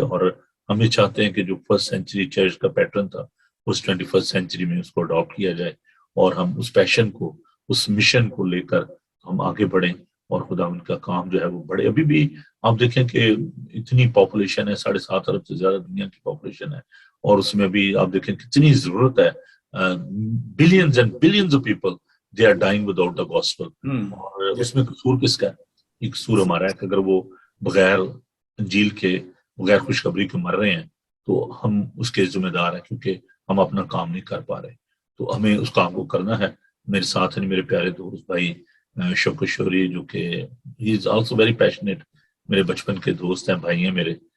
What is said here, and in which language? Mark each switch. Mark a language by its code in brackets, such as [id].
[ur] اور ہم یہ چاہتے ہیں کہ جو فرسٹ سینچری چرچ کا پیٹرن تھا اس 21 سینچری میں اس کو اڈاپٹ کیا جائے, اور ہم اس پیشن کو, اس مشن کو لے کر ہم آگے بڑھیں, اور خدا ان کا کام جو ہے وہ بڑھے. ابھی بھی آپ دیکھیں کہ اتنی پاپولیشن ہے, 7.5 ارب سے زیادہ دنیا کی پاپولیشن ہے, اور اس میں بھی آپ دیکھیں کتنی ضرورت ہے. [en] Billions and billions of people they are dying without the gospel. [ur] اور اس میں قصور کس کا ہے؟ ایک قصور ہمارا ہے کہ اگر وہ بغیر انجیل کے, بغیر خوشخبری کے مر رہے ہیں تو ہم اس کے ذمہ دار ہیں, کیونکہ ہم اپنا کام نہیں کر پا رہے. تو ہمیں اس کام کو کرنا ہے. میرے ساتھ ہیں میرے پیارے دوست بھائی شوکت شوری, جو کہ [en] he is also very passionate, [ur] میرے بچپن کے دوست ہیں, بھائی ہیں میرے.